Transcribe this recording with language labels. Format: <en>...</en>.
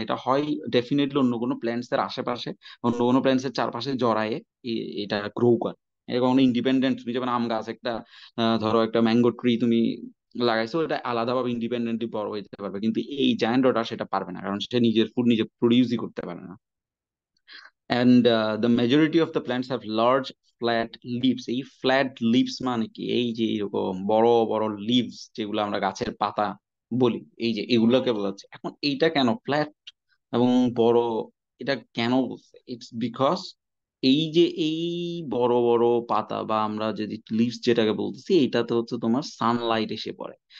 <bn>এটা হয় ডেফিনেটলি অন্য কোনো প্ল্যান্টস এর আশেপাশে, অন্য কোনো প্ল্যান্টস এর চারপাশে জড়ায়ে এটা গ্রো করে। এটা কখনো ইন্ডিপেন্ডেন্ট, তুমি যেমন আম গাছ একটা, ধরো একটা ম্যাঙ্গো ট্রি তুমি লাগাইছো, এটা আলাদাভাবে ইন্ডিপেন্ডেন্টলি বড় হইতে পারবে, কিন্তু এই জায়ান্ট ওটা সেটা পারবে না, কারণ সে নিজের ফুড নিজে প্রডিউসই করতে পারে না।</bn> <en>And the majority of the plants have large flat leaves.</en> <bn>এই ফ্ল্যাট লিভস মানে কি, এই যে এরকম বড় বড় লিভস যেগুলো আমরা গাছের পাতা বলি, এই যে এগুলোকে বলা হচ্ছে। এখন এইটা কেন ফ্ল্যাট এবং বড়, এটা কেন বলছে? ইটস বিকজ এই যে এই বড় বড় পাতা বা আমরা যদি লিভস যেটাকে বলতেছি, এইটাতে হচ্ছে তোমার সানলাইট এসে পড়ে।</bn>